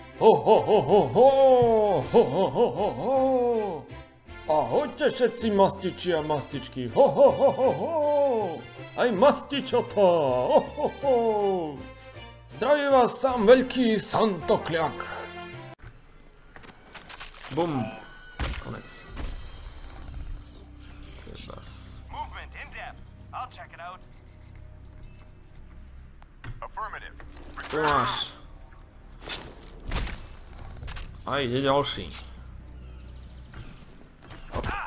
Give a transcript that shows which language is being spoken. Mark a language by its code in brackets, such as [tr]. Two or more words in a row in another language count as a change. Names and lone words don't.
[sk] Ahojte všetci mastiči a mastičky. Aj mastičota. Zdraví vás sám veľký Santokľak. Bum. Konec. [en] Movement in depth. I'll check it out. Affirmative. [sk] Tu máš. A ide ďalší. Hop.